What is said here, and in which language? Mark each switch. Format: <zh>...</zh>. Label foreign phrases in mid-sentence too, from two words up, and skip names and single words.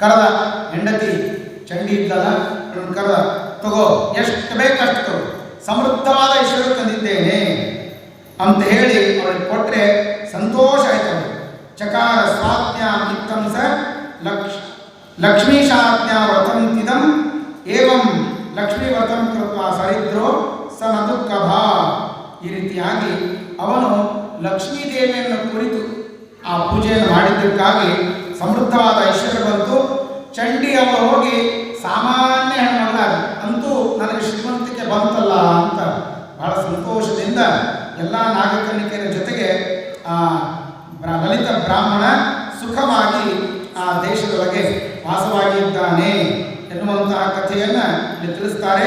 <kn>ಕರೆದ ಹೆಂಡತಿ ಚಂಡಿ ಇದ್ದಲ್ಲ ಅವಳನ್ನು ಕರೆದ, ತಗೋ ಎಷ್ಟು ಬೇಕಷ್ಟು ತಗೋ, ಸಮೃದ್ಧವಾದ ಐಶ್ವರ್ಯ ತಂದಿದ್ದೇನೆ ಅಂತ ಹೇಳಿ ಅವಳಿಗೆ ಕೊಟ್ಟರೆ ಸಂತೋಷ ಆಯ್ತು.</kn> <sa>ಚಕಾರ ಸ್ವಾಜ್ಞಾ ಇತ್ತಂ ಸ ಲಕ್ಷ್ಮೀಶಾಜ್ಞಾ ವ್ರತಂತಿದಂ ಏವಂ ಲಕ್ಷ್ಮೀ ವ್ರತಂ ಕೃತ್ವ ಸರಿದ್ರೋ ಸ ನ ದುಃಖಭ.</sa> <kn>ಈ ರೀತಿಯಾಗಿ ಅವನು ಲಕ್ಷ್ಮೀ ದೇವಿಯನ್ನು ಕುರಿತು ಆ ಪೂಜೆಯನ್ನು ಮಾಡಿದ್ದಕ್ಕಾಗಿ ಸಮೃದ್ಧವಾದ ಐಶ್ವರ್ಯ ಬಂತು. ಚಂಡಿ ಅವರು ಹೋಗಿ ಸಾಮಾನ್ಯ ಹೆಣ್ಣುಮಗಳಾಗಿ ಅಂತೂ ನನಗೆ ಶ್ರೀಮಂತಿಕೆ ಬಂತಲ್ಲ ಅಂತ ಬಹಳ ಸಂತೋಷದಿಂದ ಎಲ್ಲ ನಾಗಕನ್ನಿಕೆಯರ ಜೊತೆಗೆ ಲಲಿತ ಬ್ರಾಹ್ಮಣ ಸುಖವಾಗಿ ಆ ದೇಶದೊಳಗೆ ವಾಸವಾಗಿದ್ದಾನೆ ಎನ್ನುವಂತಹ ಕಥೆಯನ್ನು ಇಲ್ಲಿ ತಿಳಿಸ್ತಾರೆ.</kn>